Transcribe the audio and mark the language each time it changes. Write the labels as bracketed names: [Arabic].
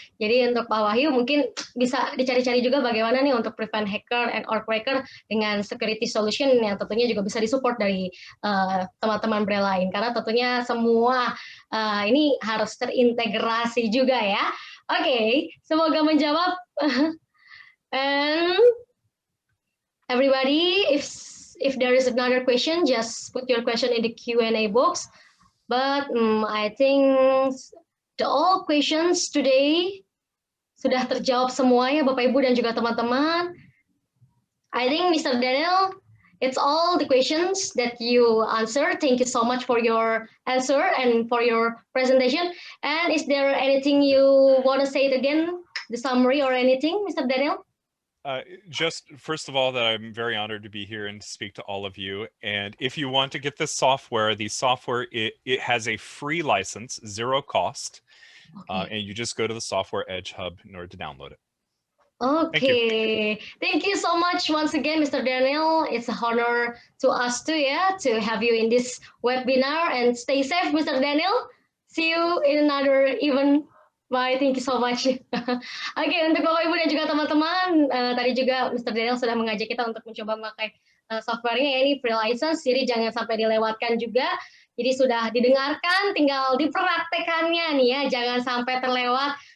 [Indonesian] Jadi untuk Pak Wahyu mungkin bisa dicari-cari juga bagaimana nih untuk [English] prevent hacker and or cracker [Indonesian] dengan [English] security solution [Indonesian] yang tentunya juga bisa disupport dari teman-teman brand lain, karena tentunya semua ini harus terintegrasi juga ya. Oke, semoga menjawab. [English] And everybody, if there is another question, just put your question in the Q&A box. But I think all questions today [Indonesian] sudah terjawab semua ya Bapak Ibu dan juga teman-teman. [English] I think Mr. Daniel, it's all the questions that you answered. Thank you so much for your answer and for your presentation. And is there anything you want to say it again, the summary or anything, Mr. Daniel? Just first of all, that I'm very honored to be here and to speak to all of you. And if you want to get this software, it has a free license, zero cost, and you just go to the Software Edge Hub in order to download it. Okay, thank you so much once again, Mr. Daniel. It's an honor to us too, to have you in this webinar. And stay safe, Mr. Daniel. See you in another event. Bye, thank you so much. [Indonesian] Oke, untuk Bapak Ibu dan juga teman-teman, tadi juga Mr. Daniel sudah mengajak kita untuk mencoba memakai software-nya, ini free license, jadi jangan sampai dilewatkan juga. Jadi sudah didengarkan, tinggal dipraktekannya nih ya, jangan sampai terlewat.